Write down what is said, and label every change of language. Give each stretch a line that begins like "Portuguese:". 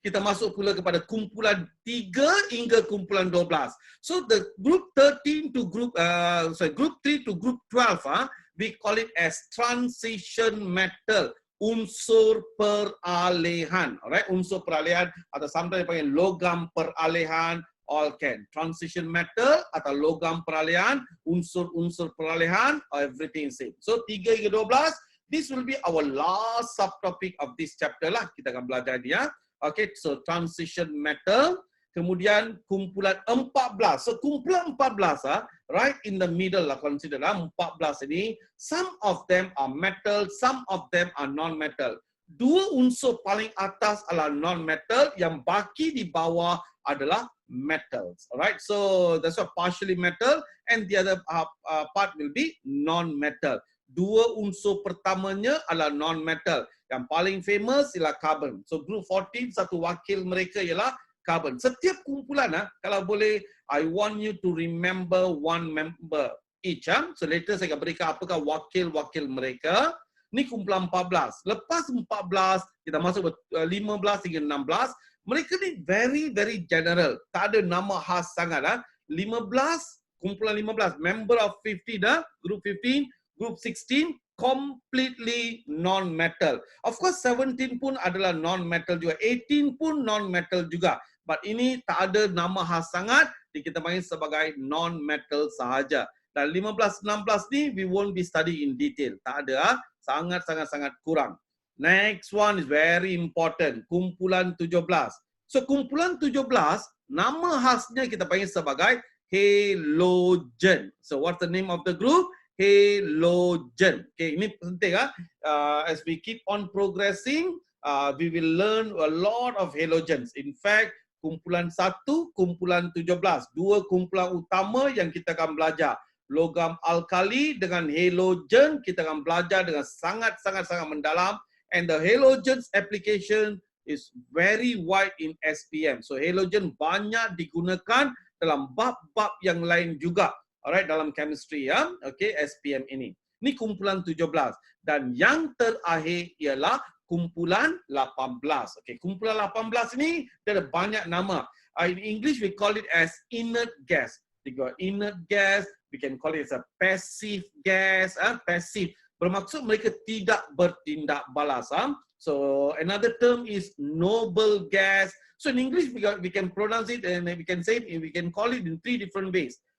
Malay: kita masuk pula kepada kumpulan 3 hingga kumpulan 12.
English: So the group 13 to group group 3 to group 12, we call it as transition metal,
Malay: unsur peralihan. Alright, unsur peralihan atau
English: sometimes
Malay: dipanggil logam peralihan,
English: all can.
Malay: Transition metal atau logam peralihan, unsur-unsur peralihan,
English: everything same. So 3 hingga 12, this will be our last subtopic of this chapter lah.
Malay: Kita akan belajar dia.
English: Okay, so transition metal.
Malay: Kemudian kumpulan 14.
English: So kumpulan 14, right in the middle lah, consider 14 ini. Some of them are metal, some of them are non-metal.
Malay: 2 unsur paling atas adalah non-metal, yang baki di bawah adalah metals.
English: Alright, so that's why partially metal and the other part will be non-metal.
Malay: 2 unsur pertamanya adalah non-metal. Yang paling famous ialah carbon. So group 14, satu wakil mereka ialah carbon. Setiap kumpulan, kalau boleh,
English: I want you to remember one member each.
Malay: So later saya akan berikan apakah wakil-wakil mereka. Ni kumpulan 14. Lepas 14, kita masuk 15 hingga 16. Mereka ni
English: very general.
Malay: Tak ada nama khas sangat. 15, kumpulan 15.
English: Member of 15, group 15, group 16, completely non-metal.
Malay: Of course, 17 pun adalah non-metal juga. 18 pun non-metal juga. But ini tak ada nama khas sangat. Kita panggil sebagai non-metal sahaja. Dan 15, 16 ni,
English: we won't be study in detail.
Malay: Tak ada. Sangat kurang.
English: Next one is very important. Kumpulan 17.
Malay: So, kumpulan 17, nama khasnya kita panggil sebagai halogen.
English: So, what's the name of the group? Halogen. Okay,
Malay: ini penting.
English: As we keep on progressing, we will learn a lot of halogens.
Malay: In fact, kumpulan 1, kumpulan 17. 2 kumpulan utama yang kita akan belajar. Logam alkali dengan halogen kita akan belajar dengan sangat mendalam.
English: And the halogens application is very wide in SPM.
Malay: So halogen banyak digunakan dalam bab-bab yang lain juga. Alright, dalam chemistry ya. Okay, SPM ini. Ini kumpulan 17. Dan yang terakhir ialah kumpulan 18. Okay, kumpulan 18 ini dia ada banyak nama.
English: In English we call it as inert gas. We got inert gas. We can call it as a passive gas.
Malay: Passive bermaksud mereka tidak bertindak balas.
English: So another term is noble gas. So in English we can pronounce it and we can say it, we can call it in 3 different ways.